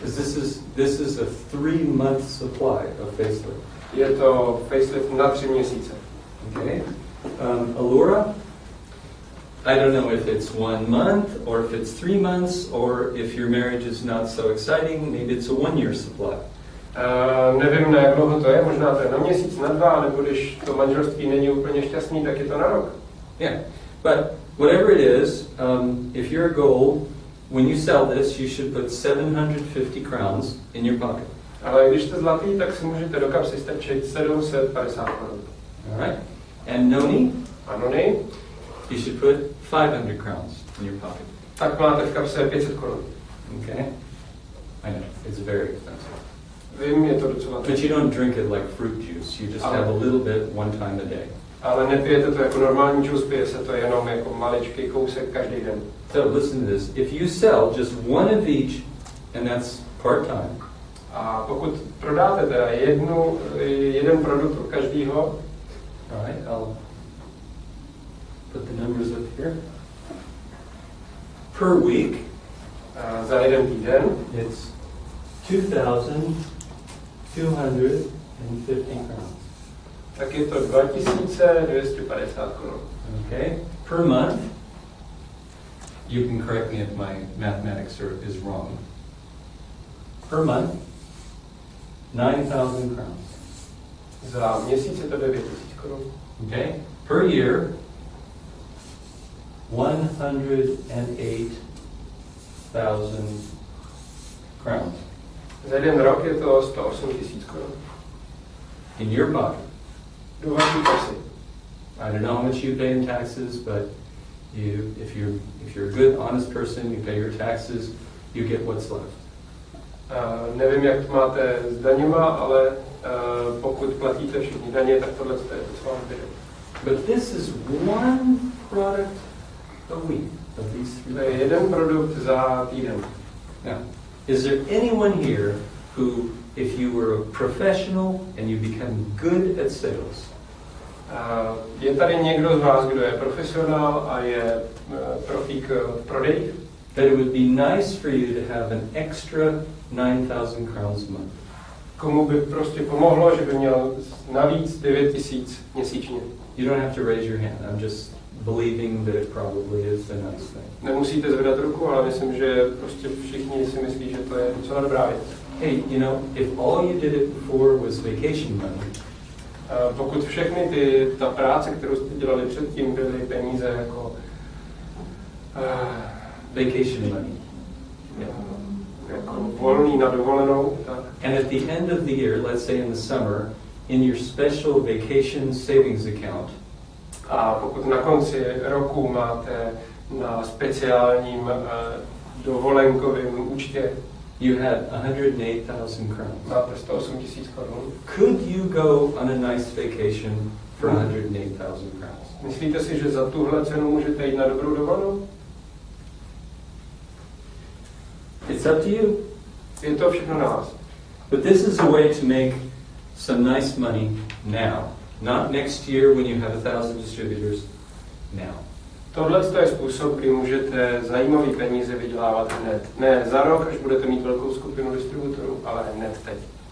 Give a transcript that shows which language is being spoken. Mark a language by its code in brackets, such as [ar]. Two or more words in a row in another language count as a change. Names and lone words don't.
[en] This is a 3-month supply of facelift. [cs] Je to facelift na 3 měsíce. [en] Okay. Allura, I don't know if it's 1 month or if it's 3 months or if your marriage is not so exciting, maybe it's a 1-year supply. [cs] Nevím, na jak dlouho to je, možná to je na měsíc, na 2, nebo když to manželství není úplně šťastný, tak je to na rok. [en] Yeah, but whatever it is, if you're a gold, when you sell this, you should put 750 crowns in your pocket. [cs] Ale když jste zlatý, tak si můžete do kapsy strčit 750 korun. [en] All right? And noni, [cs] A nony, [en] you should put 500 crowns in your pocket. [cs] tak máte v kapse 500 korun. [en] Okay? I know, it's very expensive. [cs] Vím, je to docela [en] But you don't drink it like fruit juice. You just have a little bit one time a day. [cs] Ale nepijete to jako normální džus, pije se to jenom jako maličký kousek každý den. [en] So listen to this. If you sell just one of each, and that's part-time, [cs] A pokud prodáte teda jeden produkt od každého, [en] all right, I'll put the numbers up here. Per week, [cs] za jeden týden, [en] it's 2,250 crowns. [cs] tak je to 2250 korun. [en] Okay? Per month, you can correct me if my mathematics is wrong. Per month, 9,000 crowns. [cs] Za měsíc je to 9000 korun. [en] Okay? Per year, 108,000 crowns [cs] Za jeden rok je to 108 000 korun. [en] in your pocket. [cs] Do vaší kapsy. [en] I don't know how much you pay in taxes, but if you're a good, honest person, you pay your taxes, you get what's left. [cs] Nevím, jak to máte s daněma, ale pokud platíte všichni daně, tak tohle je to, co vám zbyde. [en] But this is one product a week of these [cs] To [en] three. [cs] je jeden produkt za týden. [en] Now, is there anyone here who, if you were a professional and you become good at sales, [cs] Je tady někdo z vás, kdo je profesionál a je profík v prodeji? [en] that it would be nice for you to have an extra 9,000 crowns a month? [cs] Komu by prostě pomohlo, že by měl navíc 9000 měsíčně. [en] You don't have to raise your hand. I'm just believing that it probably is a nice thing. [cs] Nemusíte zvedat ruku, ale myslím, že prostě všichni si myslí, že to je docela dobrá věc. [en] Hey, you know, if all you did it before was vacation money, [cs] Pokud všechny ta práce, kterou jste dělali předtím, byly peníze jako [en] vacation money. [cs] jako volný na dovolenou, tak. [en] And at the end of the year, let's say in the summer, in your special vacation savings account, [cs] A pokud na konci roku máte na speciálním dovolenkovém účtě, [en] you had 108,000 crowns. [cs] máte 108 000 korun. [en] Could you go on a nice vacation for 108,000 crowns? [cs] Myslíte si, že za tuhle cenu můžete jít na dobrou dovolenou? [en] It's up to you. [cs] Je to všechno na vás. [en] But this is a way to make some nice money now. Not next year when you have 1,000 distributors. Now. [cs] Tohle je způsob, kdy můžete zajímavý peníze vydělávat hned. Ne za rok, až budete mít velkou skupinu distributorů, ale hned teď.